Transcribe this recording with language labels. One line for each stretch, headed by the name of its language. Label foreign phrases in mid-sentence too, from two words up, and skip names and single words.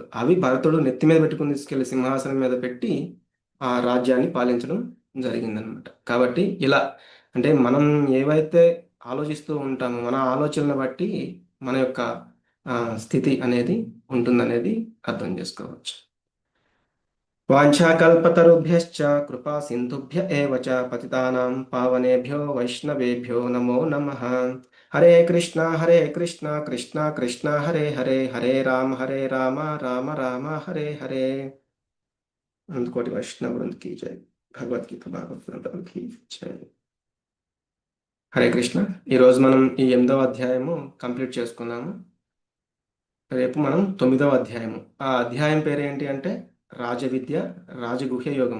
Telugu: అవి భరతుడు నెత్తి మీద పెట్టుకొని తీసుకెళ్ళి సింహాసనం మీద పెట్టి, ఆ రాజ్యాన్ని పాలించడం జరిగిందనమాట. కాబట్టి ఇలా అంటే మనం ఏవైతే ఆలోచిస్తూ ఉంటామో, మన ఆలోచనలను బట్టి మన యొక్క స్థితి అనేది ఉంటుందనేది అర్థం చేసుకోవచ్చు.
Sanskrit: వాంఛాకల్పతరుభ్యశ్చ కృపా సింధుభ్య ఏవ చ పతితానాం పావనేభ్యో వైష్ణవేభ్యో నమో నమః. హరే కృష్ణ కృష్ణ కృష్ణ హరే హరే, హరే రామ రామ రామ హరే హరే.
Telugu: అందుకోటి వైష్ణవ బృంద్
Hindi: की जय.
Telugu: భగవద్గీత భాగవతం
Hindi: की जय.
Telugu: హరే కృష్ణ. ఈరోజు మనం ఈ 8వ అధ్యాయము కంప్లీట్ చేసుకున్నాము. రేపు మనం 9వ అధ్యాయము. ఆ అధ్యాయం పేరు ఏంటి అంటే రాజవిద్య రాజగుహ్య యోగం.